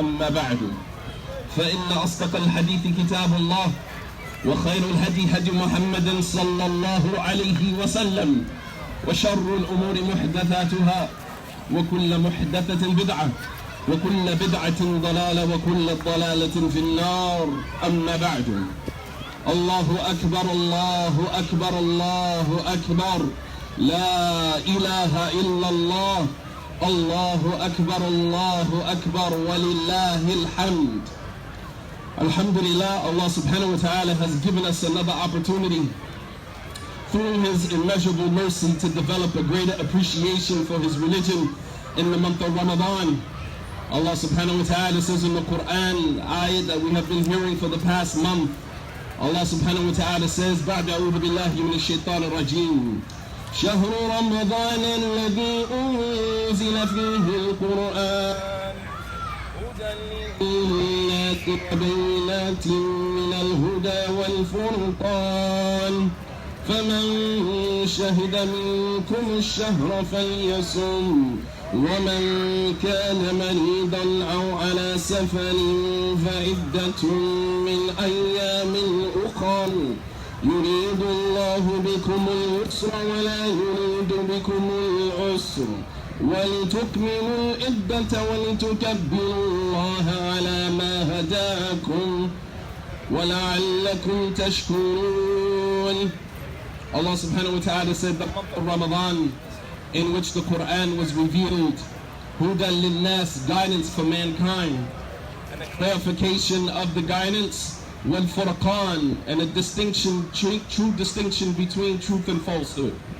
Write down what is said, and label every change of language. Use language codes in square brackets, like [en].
[ar] أما بعد، فإن أصدق الحديث كتاب الله، وخير الهدي هدي محمد صلى الله عليه وسلم، وشر الأمور محدثاتها، وكل محدثة بدعة، وكل بدعة ضلالة، وكل ضلالة في النار. أما بعد، الله أكبر الله أكبر الله أكبر، لا إله إلا الله، الله أكبر الله أكبر، ولله الحمد. [en] Alhamdulillah, Allah subhanahu wa ta'ala has given us another opportunity through His immeasurable mercy to develop a greater appreciation for His religion in the month of Ramadan. Allah subhanahu wa ta'ala says in the Quran, ayat that we have been hearing for the past month, Allah subhanahu wa ta'ala says, [ar] بعد أعوذ بالله من الشيطان الرجيم شهر رمضان الذي أنزل فيه القرآن هدى بينات من الهدى والفرقان فمن شهد منكم الشهر فليصم ومن كان مريضا أو على سفر فعدة من أيام أخر يريد الله بكم اليسر ولا يريد بكم العسر ولتكملوا العدة ولتكبروا الله على ما هداكم ولعلكم تشكرون. [en] Allah subhanahu wa ta'ala said the month of Ramadan, in which the Quran was revealed, [ar] Hudan lin-nas, [en] guidance for mankind, and a clarification of the guidance, [ar] wal furqan, [en] and a distinction, true distinction between truth and falsehood.